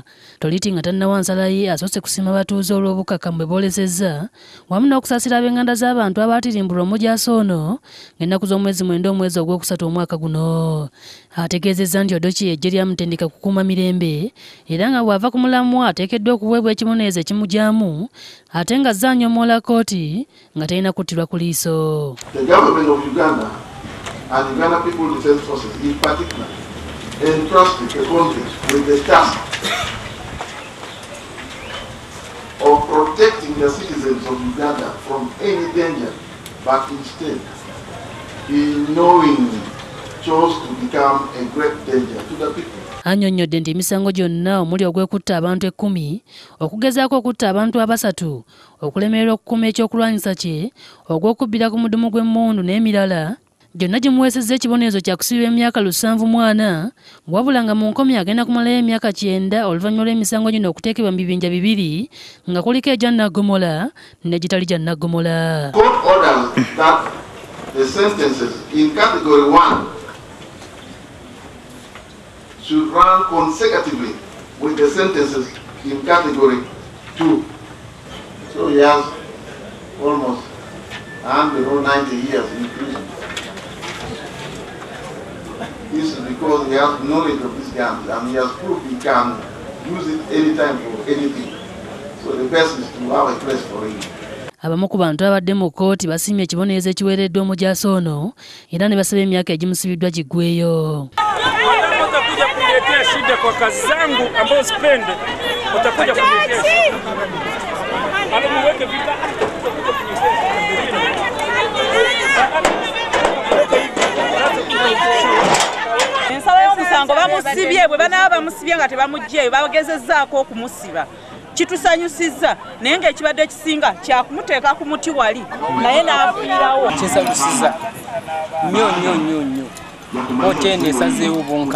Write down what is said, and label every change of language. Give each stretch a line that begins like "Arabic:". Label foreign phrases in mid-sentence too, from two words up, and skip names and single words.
Ganda: Toliti nga tannawa nsala ye asoose kusiima abatuuze olw'obukakamu bwe boolesezza wamu n'okusaasira ab'enganda z'abantu abaatirimbulwa omujaasi ono ng'ennaku z'omwezi 9 omwezi ogwokusatu omwaka guno. Ategeezezza nti Odochi eggye lyamutendeka kukuuma mirembe era nga bw'ava ku mulamwa ateekeddwa okuweebwa ekibonerezo ekimugyamu ate nga zzaanyomoola kkooti nga talina kuttirwa ku liiso.
English: The government of Uganda and Uganda People Defence Forces in particular entrusted the country with the task of protecting the citizens of Uganda from any danger, but instead he knowingly chose to become a great danger to the people.
Ganda: Annyonnyodde nti emisango gyonna omuli ogw'ekutta abantu 10, okugezaako okutta abantu 3, okulemererwa okukuuma ekyokulwanyisa kye, ogw'okubbira ku mudumu gw'emmundu n'emirala, gyonna gimuweesezza ekibonerezo kya kusibibwa emyaka 74, wabula nga mu nkomyi agenda kumalayo emyaka 9 oluvannyuma lw'emisango gino okuteekebwa mu bibinja 2 nga kuliko egya naggomola n'egitali gya naggomola.
English: Court orders that the sentences in category 1 should run consecutively with the sentences in category 2. So he has almost 190 years in prison. This is because he has knowledge of these guns and he has proved he can use it anytime for anything. So the best is to have a place for him.
Ganda: Abamu ku bantu abadde mu kkooti basiimye ekibonerezo ekiweereddwa omujaasi ono era ne basaba emyaka egimusibiddwa giggweyo.
Swahili: Utakuja kuniletea shida kwa kazi zangu ambazo sipende, utakuja kuniletea shida. Alamuweke vita utakuja kuniletea.
Ganda: Ensala y'omusango bamusibye bwe banaba bamusibye nga tebamugyeyo bagezezzaako okumusiba. Kitusanyusizza naye ng'ekibadde ekisinga kyakumuteeka ku muti wali naye n'afiirawo. Kinsanyusizza nnyo. Otende esazeewo bonka